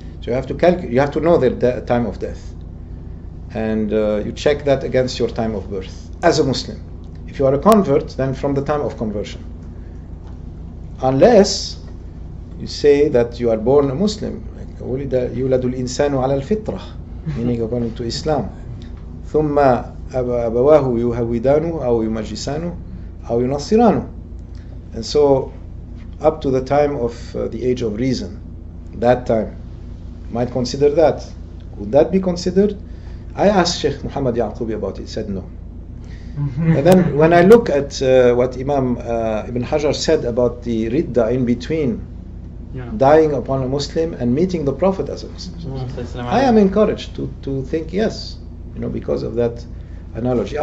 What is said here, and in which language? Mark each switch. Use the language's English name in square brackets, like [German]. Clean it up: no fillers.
[English] So you have to you have to know the time of death, and you check that against your time of birth as a Muslim. If you are a convert, then from the time of conversion, unless you say that you are born a Muslim, like [Arabic] يولد الإنسان على الفطرة, [English] meaning according to Islam. [Arabic] ثم أبواه يهودانه أو يمجسانه أو ينصرانه. [English] And so up to the time of the age of reason, that time might consider that. Would that be considered? I asked Shaykh Muhammad Yaqubi about it. He said no. And then when I look at what Imam Ibn Hajar said about the ridda in between, dying upon a Muslim and meeting the Prophet as a Muslim, I am encouraged to think yes, because of that analogy.